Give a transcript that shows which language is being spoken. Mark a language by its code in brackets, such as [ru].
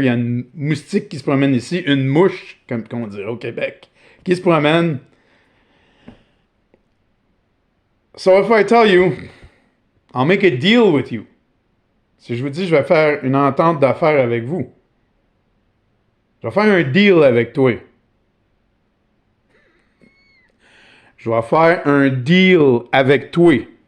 [fr] Il y a une moustique qui se promène ici. Une mouche, comme on dirait au Québec, qui se promène. [en] So if I tell you, I'll make a deal with you. [fr] Si je vous dis, je vais faire une entente d'affaires avec vous. Je vais faire un deal avec toi. Je vais faire un deal avec toi.